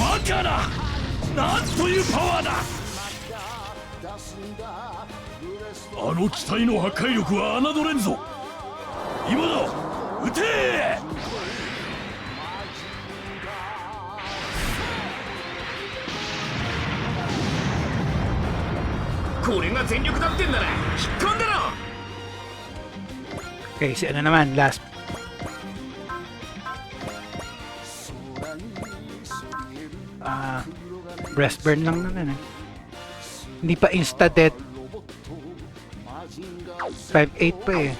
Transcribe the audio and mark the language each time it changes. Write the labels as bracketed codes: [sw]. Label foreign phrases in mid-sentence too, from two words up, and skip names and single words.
[ja] バカな、なんというパワーだ。あの機体の破壊力は侮れんぞ。今だ、撃て。これが全力だってんなら引っ込んでろ。 [tl] Okay, si ano naman, last. Breast burn lang naman eh. Hindi pa insta-dead. 5-8 pa eh.